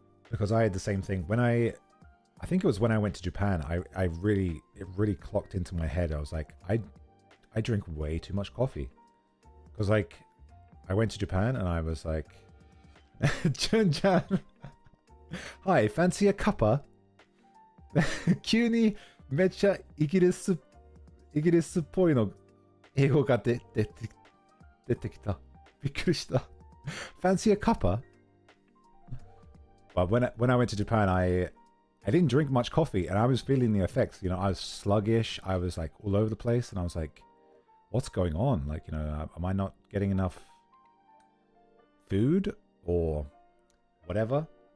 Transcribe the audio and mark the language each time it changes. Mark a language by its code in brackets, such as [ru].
[en] Because I had the same thing. When I think it was when I went to Japan, it really clocked into my head. I was like, I drink way too much coffee. Because, like, I went to Japan and I was like, Jun-chan, hi, fancy a cuppa? [ja] 急にめっちゃイギリスっぽいの英語が出てきた。びっくりした。 [en] Fancy a cuppa? But when I went to Japan, I didn't drink much coffee and I was feeling the effects. You know, I was sluggish. I was like all over the place and I was like, what's going on? Like, you know, am I not getting enough food or whatever?